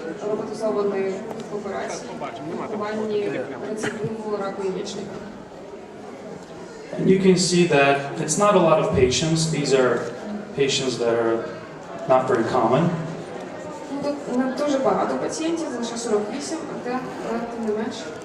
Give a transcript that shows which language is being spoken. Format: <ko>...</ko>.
<uk>роботизованої операції в лікуванні рецидиву раку яєчника.</uk> <en>And you can see that it's not a lot of patients. These are patients that are not very common.</en> <uk>Тут не дуже багато пацієнтів, лише 48, але тим не менше.</uk>